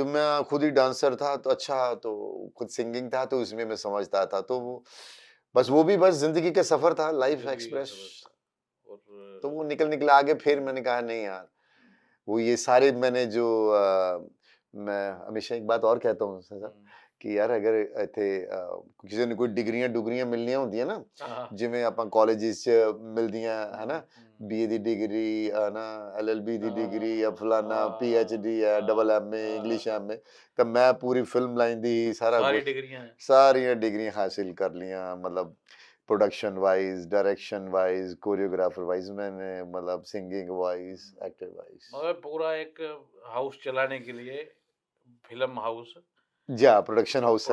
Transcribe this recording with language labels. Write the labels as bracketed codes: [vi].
[hi] जब मैं खुद ही डांसर था तो अच्छा, तो खुद सिंगिंग था तो उसमें मैं समझता था, तो वो बस वो भी बस जिंदगी का सफर था, लाइफ ज़िंदगी का एक्सप्रेस। सफ़र था तो और वो निकल आगे, फिर मैंने कहा नहीं यार, वो ये सारे मैंने जो मैं हमेशा एक बात और कहता हूँ सर हुँ। कि यार अगर [pa] इथे ਕਿਸੇ ਨੂੰ ਕੋਈ ਡਿਗਰੀਆਂ ਡੁਗਰੀਆਂ ਮਿਲਣੀਆਂ ਹੁੰਦੀਆਂ ਨਾ, [hi] हाँ, हाँ। [pa] ਜਿਵੇਂ ਆਪਾਂ ਕਾਲਜਿਸ ਚ ਮਿਲਦੀਆਂ ਹੈ ਨਾ, [hi] हुँ, हुँ। [pa] ਬੀਏ ਦੀ ਡਿਗਰੀ ਹੈ ਨਾ, ਐਲਐਲਬੀ ਦੀ [hi] हाँ, [pa] ਡਿਗਰੀ ਜਾਂ ਫਲਾਨਾ ਪੀਐਚਡੀ ਹੈ, ਡਬਲ ਐਮਏ ਇੰਗਲਿਸ਼ [hi] हाँ। [pa] ਐਮਏ, ਤਾਂ ਮੈਂ ਪੂਰੀ ਫਿਲਮ ਲਾਈਨ ਦੀ ਸਾਰਾ [hi] सारी [pa] ਕੁਝ [hi] डिग्रियाँ हैं। [pa] ਸਾਰੀਆਂ ਡਿਗਰੀਆਂ ਹਾਸਿਲ ਕਰ ਲੀਆਂ, [hi] मतलब production wise, direction wise, choreographer wise, मैंने मतलब सिंगिंग वाइज, हुँ। Actor wise. मगर पूरा एक हाउस चलाने के लिए फ़िल्म हाउस, जी हाँ, प्रोडक्शन हाउस है